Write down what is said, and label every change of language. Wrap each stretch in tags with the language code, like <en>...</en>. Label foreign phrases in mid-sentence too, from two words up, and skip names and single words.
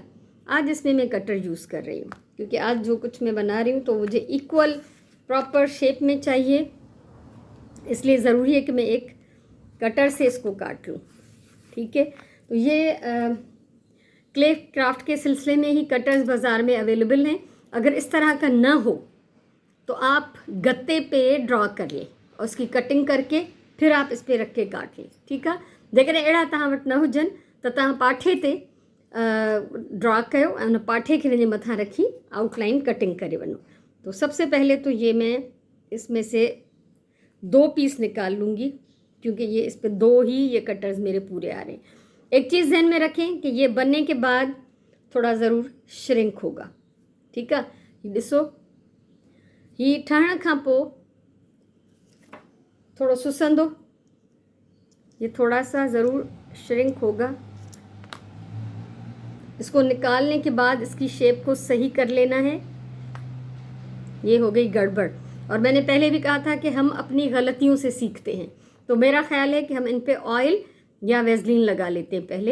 <hi>आज इसमें मैं कटर यूज़ कर रही हूँ क्योंकि आज जो कुछ मैं बना रही हूँ तो मुझे</hi> <en>equal proper shape</en> <hi>में चाहिए, इसलिए ज़रूरी है कि मैं एक कटर से इसको काट लूँ। ठीक है। तो ये</hi> <en>clay craft</en> <hi>के सिलसिले में ही कटर्स बाज़ार में अवेलेबल हैं। अगर इस तरह का ना हो तो आप गत्ते पे ड्रॉ कर लें और उसकी कटिंग करके फिर आप इस पर रख के काट लें।</hi> <sd>ठीकु आहे। जेकॾहिं अहिड़ा तव्हां वटि न हुजनि त तव्हां पाठे ते ड्रॉ कयो ऐं उन पाठे खे हिन जे मथां रखी</sd> <en>outline cutting</en> <sd>करे वञो।</sd> <hi>तो सबसे पहले तो ये मैं इसमें से 2 पीस निकाल लूँगी क्योंकि ये इस पर 2 ही ये कटर्स मेरे पूरे आ रहे हैं। एक चीज़ ध्यान में रखें कि ये बनने के बाद थोड़ा ज़रूर श्रिंक होगा।</hi> <sd>ठीकु आहे। ही ॾिसो, ही ठहण खां पोइ थोड़ा सुसंदो,</sd> <hi>ये थोड़ा सा ज़रूर श्रिंक होगा। इसको निकालने के बाद इसकी शेप को सही कर लेना है। ये हो गई गड़बड़, और मैंने पहले भी कहा था कि हम अपनी गलतियों से सीखते हैं, तो मेरा ख्याल है कि हम इन पे ऑयल या वेज़लिन लगा लेते हैं पहले।</hi>